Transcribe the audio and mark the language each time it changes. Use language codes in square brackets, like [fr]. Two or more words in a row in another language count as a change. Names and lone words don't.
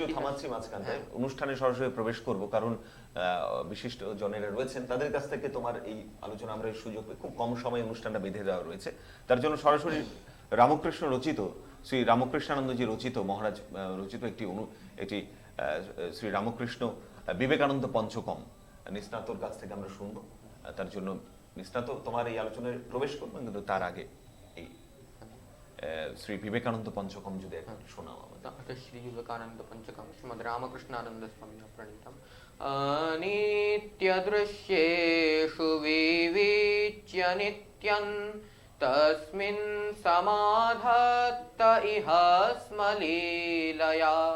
[bn] একটু থামাচ্ছি মাঝখানে, অনুষ্ঠানে সরাসরি প্রবেশ করব, কারণ বিশিষ্ট জনেরা রয়েছেন, তাদের কাছ থেকে তোমার এই আলোচনা আমরা এই সুযোগ পেয়ে খুব কম সময়ে অনুষ্ঠানটা বেঁধে দেওয়া রয়েছে, তার জন্য সরাসরি রামকৃষ্ণ রচিত, শ্রী রামকৃষ্ণানন্দজি রচিত, মহারাজ রচিত একটি শ্রী রামকৃষ্ণ বিবেকানন্দ পঞ্চকম নিস্নাতর কাছ থেকে আমরা শুনবো। তার জন্য নিস্নাত তোমার এই আলোচনায় প্রবেশ করবো, কিন্তু তার আগে এই শ্রী বিবেকানন্দ পঞ্চকম যদি একটু শোনাও আমাদের। [sa] अथ श्री विवेकानंद पंचकम श्रीमद् रामकृष्णानंद स्वामिना प्रणीतम् अनित्यदृश्येषु विविच्य नित्यं तस्मिन् समाधत्त इह स्मलीलया